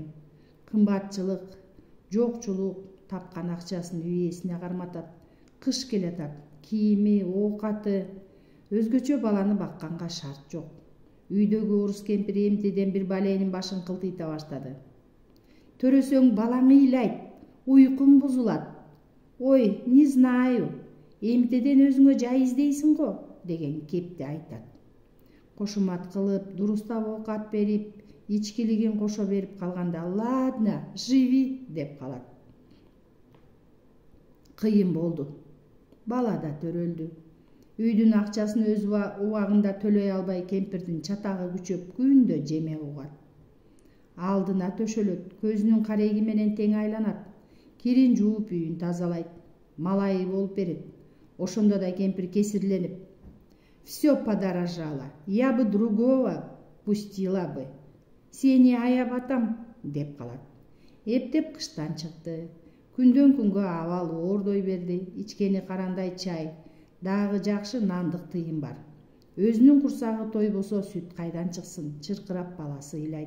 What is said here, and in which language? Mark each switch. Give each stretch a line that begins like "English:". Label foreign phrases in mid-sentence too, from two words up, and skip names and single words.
Kyrgyz: Кымбатчылык, жокчулук, тапкан акчасын үй ээсине карматат. Кыш келатат, кийими, оокаты. Өзгөчө баланы бакканга шарт жок. Үйдөгү орус кемпир эмтиден бир баленин башын кылтыйта баштады. Төрөсөң балаң ыйлайт, уйкуң бузулат. Ой,
Russian: не знаю,
Kyrgyz: эмтеден өзүңө жай издейсиң го, деген кепти айтат. Кошумат кылып, дурустап оокат берип, ичкилигин кошо берип калганда,
Russian: ладно, живи,
Kyrgyz: деп калат. Кыйын болду. Бала да төрөлдү. Үйдүн акчасын өз убагында төлөй албай, кемпирдин чатагы күчөп, күндө жеме угат. Алдына төшөлөт, көзүнүн кареги менен тең айланат. Кирин жууп үйүн тазалайт, малайы болуп берет. Ошондо да кемпир кесирленип:
Russian: «Всё подорожало, я бы другого пустила бы.
Kyrgyz: Сени аяб атам», деп калат. Эптеп кыштан чыкты. Күндөн күнгө абал оордой берди. Ичкени карандай чай, дагы жакшы нандык тыйын бар. Өзүнүн курсагы тойбосо сүт кайдан чыксын, чыркырап баласы ыйлайт.